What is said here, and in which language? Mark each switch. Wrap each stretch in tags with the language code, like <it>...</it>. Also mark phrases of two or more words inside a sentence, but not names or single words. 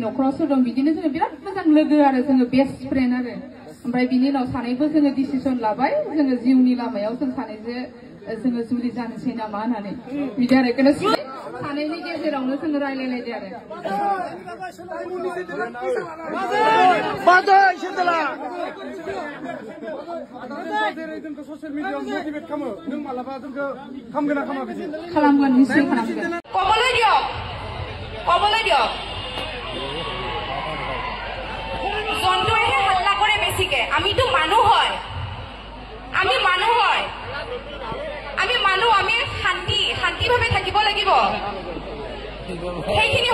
<brx>न'खराव सोर दं बिदिनो जोङो बिराद मोजां लोगो आरो जोङो</brx> <en>best friend</en> <brx>आरो ओमफ्राय बिनि उनाव सानैबो जोङो डिसिसन लाबाय जोङो जिउनि लामायाव जों सानैजों जोङो जुलि जानोसै नामा होननानै बिदि आरो बेखौनो सानैनि गेजेरावनो जोङो रायलायलायदो आरो खालामगोन निश्चय खालामगोन</brx> <as>কবলৈ দিয়ক জন্তুৱেহে হাল্লা কৰে বেছিকে আমিতো মানুহ হয় আমি শান্তিভাৱে থাকিব লাগিব সেইখিনি</as>